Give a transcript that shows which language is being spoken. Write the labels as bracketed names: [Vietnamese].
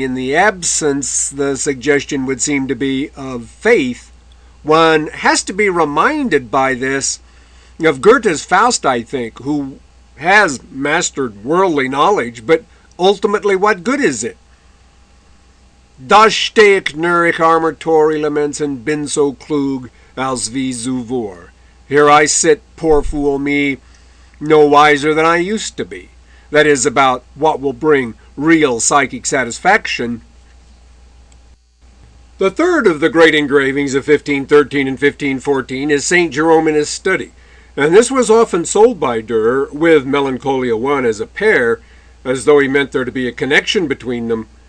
[English] In the absence, the suggestion would seem to be, of faith. One has to be reminded by this of Goethe's Faust, I think, who has mastered worldly knowledge, but ultimately what good is it? [German] Da steh ich nur, ich armer Tor [English] elements, and [German] bin so klug als wie zuvor. [English] Here I sit, poor fool me, no wiser than I used to be. That is, about what will bring real psychic satisfaction. The third of the great engravings of 1513 and 1514 is St. Jerome in his study, and this was often sold by Dürer with Melancholia I as a pair, as though he meant there to be a connection between them.